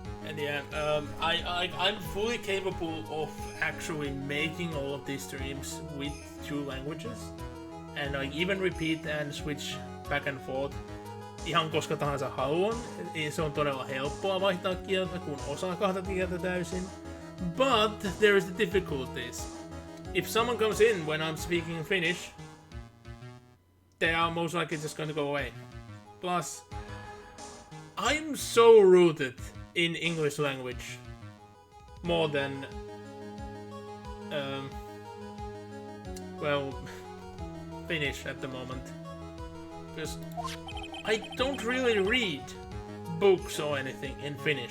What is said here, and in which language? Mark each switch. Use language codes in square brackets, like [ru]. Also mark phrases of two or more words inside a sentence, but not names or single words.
[en] And yeah, I'm fully capable of actually making all of these streams with 2 languages. And I even repeat and switch back and forth [fi] ihan koska tahansa haluan. Se on todella helppoa vaihtaa kieltä, kun osaa 2 kieltä täysin. [en] But there is the difficulties. If someone comes in when I'm speaking Finnish, they are most likely just gonna go away. Plus, I'm so rooted in English language more than well, Finnish at the moment, because I don't really read books or anything in Finnish.